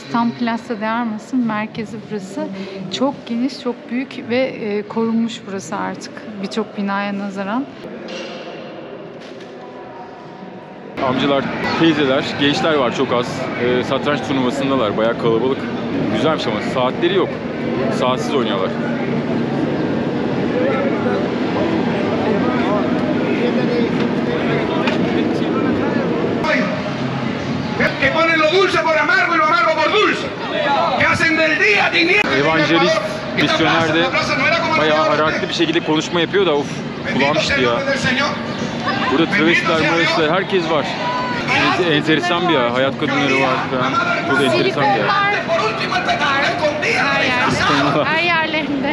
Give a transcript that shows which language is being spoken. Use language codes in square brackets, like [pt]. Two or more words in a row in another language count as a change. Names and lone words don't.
[tr] Tam Plaza de Armas'ın merkezi burası. Çok geniş, çok büyük ve korunmuş burası artık birçok binaya nazaran. Amcalar, teyzeler, gençler var çok az. Satranç turnuvasındalar, bayağı kalabalık. Güzelmiş ama saatleri yok. Saatsiz oynuyorlar. [es] Que ponen lo dulce por amargo y lo amargo por dulce. Que hacen del día tinieblas. [tr] Evangelist, misyoner de bayağı hararetli bir şekilde konuşma yapıyor da kulağım şişti ya. Burada travestiler, herkes var. Enteresan bir yer, hayat kadınları var falan. Çok enteresan bir yer. Her yerlerinde.